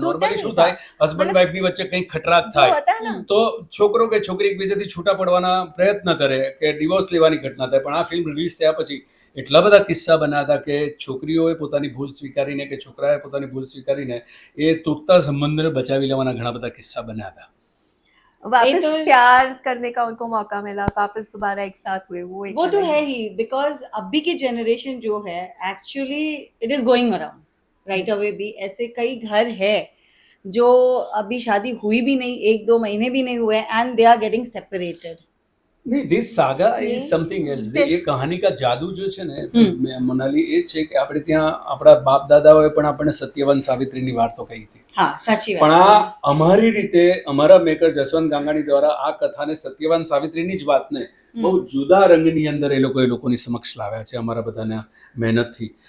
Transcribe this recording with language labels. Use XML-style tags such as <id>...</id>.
<gu>Normally શું થાય, husband વાઈફની વચ્ચે કંઈક ખટરાક થાય તો છોકરો કે છોકરી એકબીજાથી છૂટા પડવાના પ્રયત્ન કરે કે ડિવોર્સ લેવાની ઘટના થાય. પણ આ ફિલ્મ રિલીઝ થયા પછી એટલા બધા કિસ્સા બન્યા હતા કે છોકરીઓએ પોતાની ભૂલ સ્વીકારીને કે છોકરાએ પોતાની ભૂલ સ્વીકારીને એ તૂટતા સંબંધને બચાવી લેવાના ઘણા બધા કિસ્સા બન્યા હતા.</gu> <hi>वापस प्यार करने का उनको मौका मिला, वापस दोबारा एक साथ हुए, वो तो है ही, बिकॉज अभी की जनरेशन जो है</hi> <en>actually it is going around right away</en> <hi>भी. ऐसे कई घर है जो अभी शादी हुई भी नहीं, 1-2 महीने भी नहीं हुए</hi> <en>And they are getting separated. નહીં, this saga is something else.</en> <gu>એ કહાની કા જાદુ જો છે ને મનાલી, એ છે કે આપણે ત્યાં આપણા બાપ દાદાઓએ પણ આપણને સત્યવાન સાવિત્રીની વાર્તો કહી હતી. હા, સાચી વાત. પણ આ અમારી રીતે અમારા મેકર જસવંત ગાંગાણી દ્વારા આ કથાને સત્યવાન સાવિત્રીની જ વાતને બહુ જુદા રંગની અંદર એ લોકોની સમક્ષ લાવ્યા છે અમારા બધાના મહેનતથી.</gu>